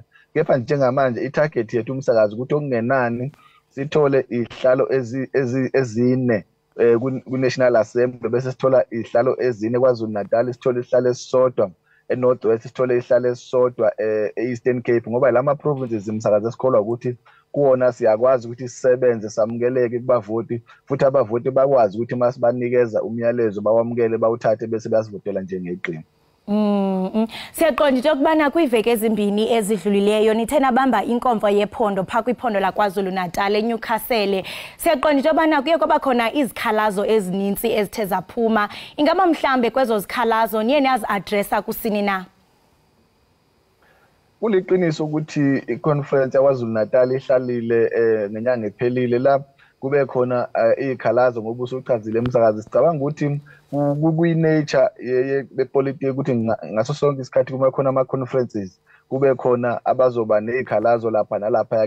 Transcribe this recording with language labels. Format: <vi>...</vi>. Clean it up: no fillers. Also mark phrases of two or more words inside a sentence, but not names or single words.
<zu>Kepha njengamanje i-target yethu umsakazi ukuthi okungenani sithole iy'hlalo ezine ku-National Assembly bese sithola ihlalo ezine KwaZulu Natal, sithole ihlalo esisodwa eNorthwest, sithole ihlalo esisodwa e-Eastern Cape ngoba lama provinces imsakazi esikholwa ukuthi kuwona siyakwazi ukuthi sisebenze samukeleke kubavoti futhi abavoti bakwazi ukuthi masibanikeza umyalezo bawamukele bawuthathe bese bayasivotela njengeqembu.</zu> <xh>Siyaqonda into yokubana kwiveki ezimbini ezidlulileyo nithe nabamba inkomfa yephondo phaa kwiphondo laKwaZulu Natal eNewcastle. Siyaqonda into yokubana kuye kwaba khona izikhalazo ezininzi ezithe zaphuma. Ingaba mhlambe kwezo zikhalazo niye niyazi-adressa kusini na?</xh> <zu>kuliqiniso ukuthi i-conference yaKwaZulu Natal ihlalile ngenyanga ephelile la kube khona izikhalazo ngoba usuchazile emsakazi. Sicabanga ukuthi kuyi-nature yepolitiki ukuthi ngaso sonke isikhathi kuma khona ama-conferences kube khona abazoba nezikhalazo lapha nalapha.</zu>